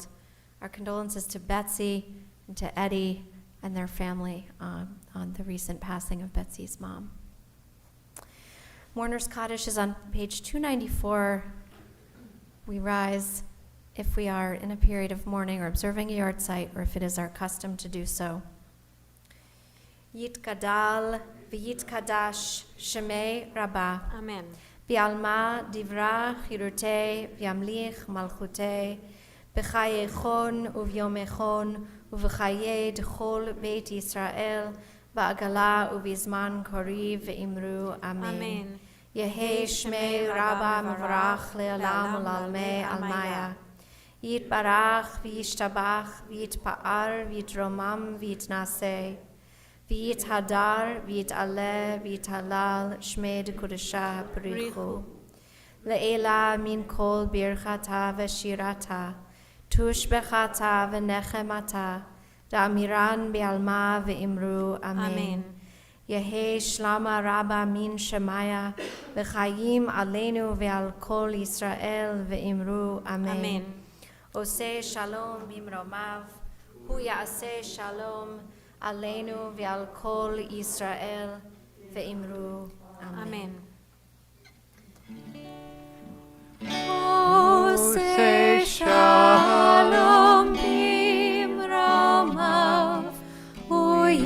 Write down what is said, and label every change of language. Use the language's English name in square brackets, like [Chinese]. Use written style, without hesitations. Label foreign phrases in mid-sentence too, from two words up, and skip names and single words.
[English] Our condolences to Betsy and to Eddie and their family on the recent passing of Betsy's mom. Mourner's Kaddish is on page 294. We rise if we are in a period of mourning or observing a yahrzeit, or if it is our custom to do so. [Aramaic] יתגדל ויתקדש שמיה רבא. Amen. בעלמא די ברא כרעותה וימליך מלכותה בחיי כון וביומי כון ובחיי דכל בית ישראל בעגלא ובזמן קריב ואמרו אמן. Amen. יהא שמיה רבא מברך לעלם ולעלמי עלמיא. יתברך וישתבח ויתפאר ויתרומם ויתנשא ויתהדר ויתעלה ויתהלל שמיה דקודשא בריך הוא. לעלא מן כל ברכתא ושירתא תשבחתא ונחמתא דאמירן בעלמא ואמרו אמן. Amen. יהא שלמא רבא מן שמיא וחיים [Hebrew] עלינו ועל כל ישראל ואמרו אמן. [Aramaic] Amen. [Hebrew] עושה שלום במרומיו הוא יעשה שלום עלינו ועל כל ישראל ואמרו אמן. עושה שלום במרומיו הוא